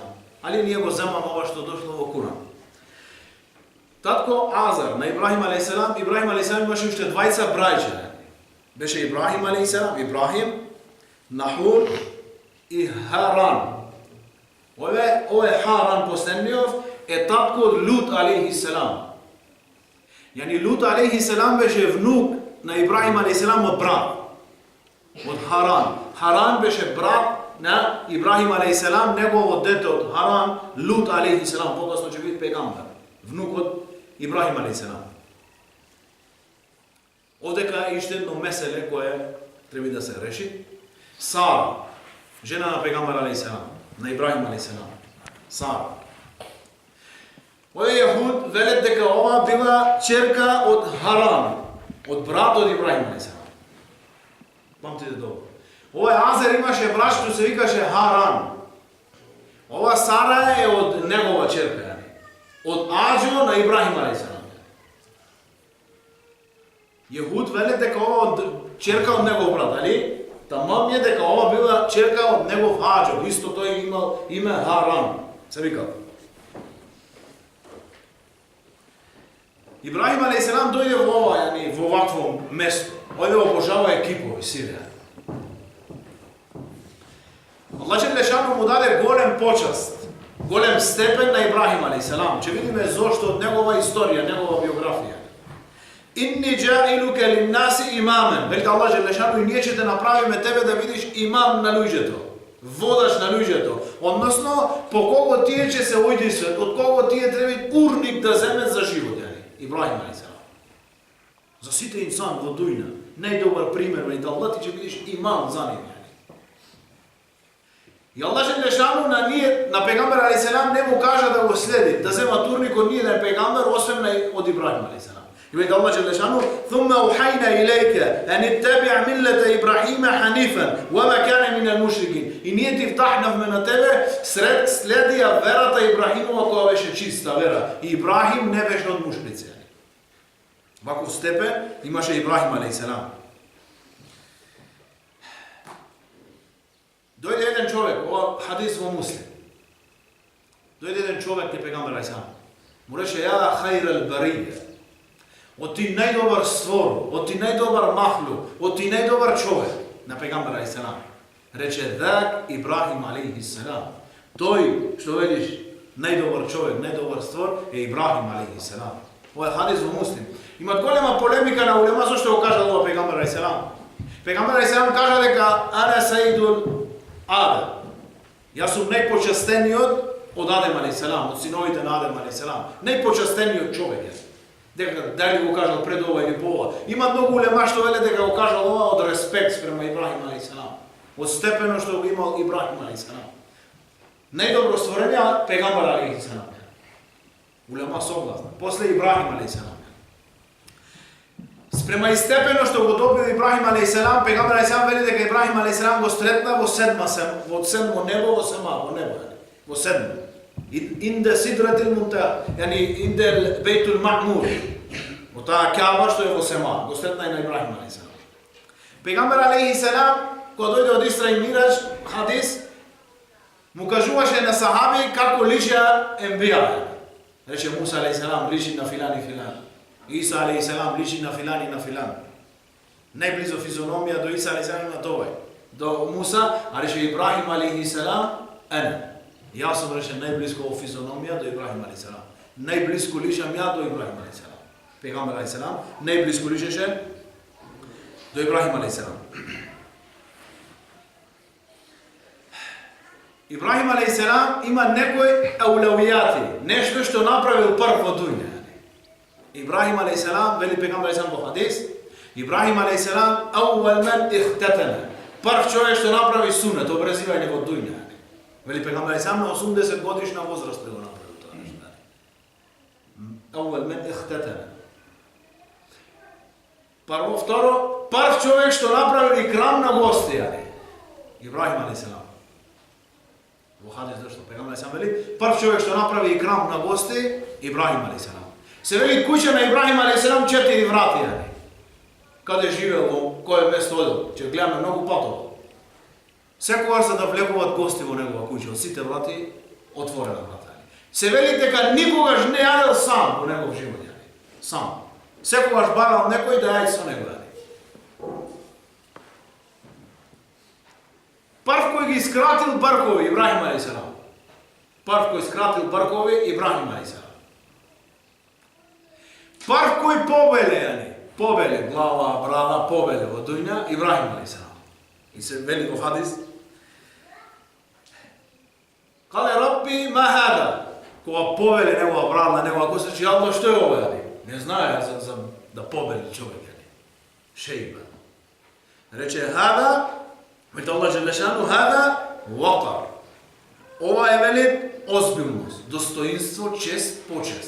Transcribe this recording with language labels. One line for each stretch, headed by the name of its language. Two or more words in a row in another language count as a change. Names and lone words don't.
Macedonian: Али ние го земаме ова што дошло во Куран. Татко Азар на Ибрахим
Arabic: عليه السلام,
Macedonian: Ибрахим
Arabic: عليه السلام
Macedonian: имаше уште двајца браќа. Беше Ибрахим
Arabic: عليه السلام,
Macedonian: Ибрахим, Нахур и Харан. Ова е Харан последниот, е татку од Lut
Arabic: عليه السلام.
Macedonian: Yani Lut
Arabic: عليه السلام
Macedonian: беше внук на Ибрахим
Arabic: عليه السلام
Macedonian: од брат. Од Харан. Haran беше брат на Ибрахим
Arabic: عليه السلام,
Macedonian: негово дете од Харан, Lut
Arabic: عليه السلام,
Macedonian: покасно ќе биде пегамбер. Внук od Ибрахим
Arabic: عليه السلام.
Macedonian: Овдека е уште едно меселе кое треба да се реши. Сара, жена на пегамбер
Arabic: عليه السلام,
Macedonian: на Ибрахим
Arabic: عليه السلام.
Macedonian: Сара. Овие јахуд велат дека ова била черка од Харан, од брат од Ибрахим
Arabic: عليه السلام.
Macedonian: Памтите добро. Ова Азер имаше брат што се викаше Харан. Ова Сара е од негова черка, од Аджо на Ибрахим
Arabic: عليه السلام.
Macedonian: Јахуд велат дека ова од черка од негов брат, али? Тамам е дека ова била черка од негов Аджо, исто тој имал име Харан. Се вика. Ибрахим
Arabic: عليه السلام
Macedonian: дојде во ова, во вакво место. Ојде обожава екипови, Сирија.
Arabic: الله جل شأنه
Macedonian: му даде голем почаст, голем степен на Ибрахим
Arabic: عليه السلام.
Macedonian: Ќе видиме зошто од негова историја, негова биографија.
Arabic: إني جاعلك للناس إماما.
Macedonian: Велика
Arabic: الله جل شأنه,
Macedonian: и ние ќе те направиме тебе да видиш имам на луѓето, водаш на луѓето. Односно, по кого тие ќе се ојдисат, од кого тие треба урник да земат за живот. Ибрахим
Arabic: عليه السلام.
Macedonian: За сите инсан во дујна, најдобар пример е да Аллах ти ќе бидеш имам за нив. И
Arabic: الله جل شأنه
Macedonian: на пегамбер
Arabic: عليه السلام
Macedonian: не му кажа да го следи, да зема турник од ние да пегамбер, освен од Ибрахим
Arabic: عليه السلام.
Macedonian: И вели
Arabic: الله جل شأنه: "ثم أوحينا إليك أن اتبع ملة إبراهيم حنيفا وما كان من المشركين."
Macedonian: И ние ти вдахнавме на тебе следи ја верата Ибрахимова која беше чиста вера. И Ибрахим не беше од мушрици. Ваков степен имаше Ибрахим
Arabic: عليه السلام.
Macedonian: Дојде еден човек, ова хадис во Муслим. Дојде еден човек кај пегамбер
Arabic: عليه السلام. Му рече: "يا خير البرية."
Macedonian: Од ти најдобар створ, од ти најдобар махлук, од ти најдобар човек на пегамбер
Arabic: عليه السلام.
Macedonian: Рече: "Дак Ибрахим
Arabic: عليه السلام."
Macedonian: Тој што велиш најдобар човек, најдобар створ е Ибрахим
Arabic: عليه السلام.
Macedonian: Ова е хадис во Муслим. Имат голема полемика на улема зашто го кажа ова пегамбер
Arabic: عليه السلام.
Macedonian: Пегамбер
Arabic: عليه السلام
Macedonian: кажа дека
Arabic: أنا سيد آدم.
Macedonian: Јас сум најпочестениот од Адем
Arabic: عليه السلام,
Macedonian: од синовите на Адем
Arabic: عليه السلام.
Macedonian: Најпочестениот човек е. Дека дали го кажал пред ова или по ова. Има многу улема што веле дека го кажал ова од респект спрема Ибрахим
Arabic: عليه السلام.
Macedonian: Од степено што го имал Ибрахим
Arabic: عليه السلام.
Macedonian: Најдобро створење пегамбер
Arabic: عليه السلام.
Macedonian: Улема согласна. После Ибрахим
Arabic: عليه السلام.
Macedonian: Спрема и степено што го добил Ибрахим
Arabic: عليه السلام,
Macedonian: пегамбер
Arabic: عليه السلام
Macedonian: вели дека Ибрахим
Arabic: عليه السلام
Macedonian: го сретна во седмо небо, во сема, во небо, во седмо.
Arabic: عند سدرة المنتهى، عند البيت المعمور.
Macedonian: Во таа Каба што е во сема, го сретна и на Ибрахим
Arabic: عليه السلام.
Macedonian: Пегамбер
Arabic: عليه السلام
Macedonian: кога дојде од Исра и Мираџ, хадис, му кажуваше на сахаби како личеа енбија. Рече Муса
Arabic: عليه السلام
Macedonian: личи на филан и филан. Иса
Arabic: عليه السلام
Macedonian: личи на филан и на филан. Најблизо физиономија до Иса
Arabic: عليه السلام
Macedonian: на тој. До Муса, а рече Ибрахим
Arabic: عليه السلام,
Macedonian: ана. Јас сум рече најблиско во физиономија до Ибрахим
Arabic: عليه السلام.
Macedonian: Најблиско личам ја до Ибрахим
Arabic: عليه السلام.
Macedonian: Пегамбер
Arabic: عليه السلام
Macedonian: најблиско личеше до Ибрахим
Arabic: عليه السلام.
Macedonian: Ибрахим
Arabic: عليه السلام
Macedonian: има некои аулавијати, нешто што направил прв во дуња. Ибрахим
Arabic: عليه السلام,
Macedonian: вели пегамбер
Arabic: عليه السلام
Macedonian: во хадис, Ибрахим
Arabic: عليه السلام أول من اختتن.
Macedonian: Прв човек што направи сунет, обрезивање во дуња. Вели пегамбер
Arabic: عليه السلام
Macedonian: на 80 годишна возраст го направил тоа нешто.
Arabic: أول من اختتن.
Macedonian: Прво, второ, прв човек што направи икрам на гости, Ибрахим
Arabic: عليه السلام.
Macedonian: Во хадис зашто пегамбер
Arabic: عليه السلام
Macedonian: вели, прв човек што направи икрам на гости, Ибрахим
Arabic: عليه السلام.
Macedonian: Се вели куќа на Ибрахим
Arabic: عليه السلام
Macedonian: 4 врати, каде живеел, во кое место одел, ќе гледаме многу патово. Секогаш за да влегуваат гости во негова куќа, од сите врати отворена врата. Се вели дека никогаш не јадел сам во негов живот, сам. Секогаш барал некој да јаде со него. Прв кој ги скратил бркови Ибрахим
Arabic: عليه السلام.
Macedonian: Прв кој скратил бркови, Ибрахим
Arabic: عليه السلام.
Macedonian: Прв кој побеле, глава, брада, побеле во дуња, Ибрахим
Arabic: عليه السلام.
Macedonian: И се вели во хадис,
Arabic: قال ربي ما هذا,
Macedonian: кога побеле негова брада, негова коса, че Аллах што е ова? Не знае за да побели човек. Шейба. Рече хада, вели
Arabic: الله جل شأنه, هذا وقار.
Macedonian: Ова е вели озбилност, достоинство, чест, почест.